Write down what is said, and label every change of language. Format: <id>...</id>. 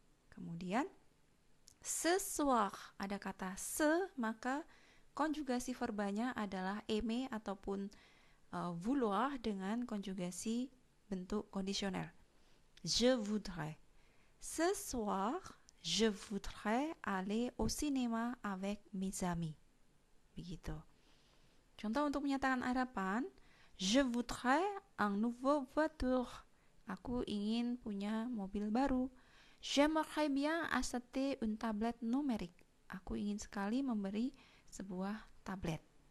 <id>Kemudian,</id> <fr>ce soir,</fr> <id>ada kata se, maka konjugasi verbanya adalah eme ataupun vouloir dengan konjugasi bentuk kondisional.</id> <fr>Je voudrais. Ce soir, je voudrais aller au cinéma avec mes amis.</fr> <id>Begitu. Contoh untuk menyatakan harapan,</id> <fr>je voudrais un nouveau voiture.</fr> <id>Aku ingin punya mobil baru.</id> <fr>J'aimerais bien acheter une tablette numérique.</fr> <id>Aku ingin sekali memberi sebuah tablet.</id>